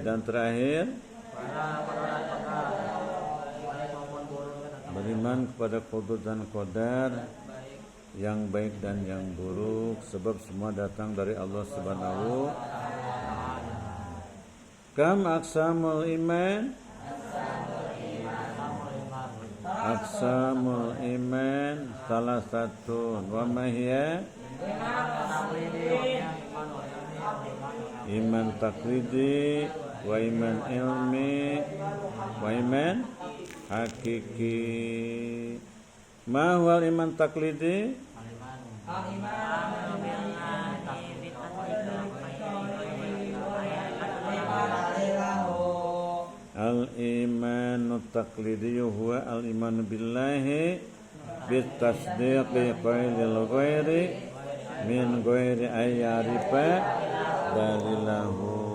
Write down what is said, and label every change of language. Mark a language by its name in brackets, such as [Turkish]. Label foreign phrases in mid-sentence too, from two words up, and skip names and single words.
[Indonesian] Dan terakhir, beriman kepada qada dan qadar, yang baik dan yang buruk, sebab semua datang dari [Arabic] الله سبحانه. كم أقسام الإيمان? أقسام الإيمان [Indonesian] salah satu. [Arabic] وما هي? إيمان تقليدي، وإيمان علمي، وإيمان حقيقي. ما هو إيمان تقليدي? الإيمان تقليدي هو الإيمان بالله بتصديق قائل الغير من غير أن يعرف دليله.